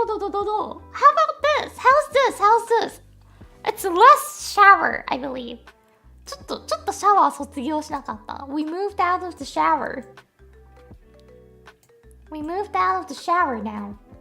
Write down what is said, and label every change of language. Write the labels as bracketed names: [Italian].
[English] どう How about this? How's this? It's less shower, I believe. [Japanese] ちょっとシャワー卒業しなかった。 [English] We moved out of the shower. We moved out of the shower now.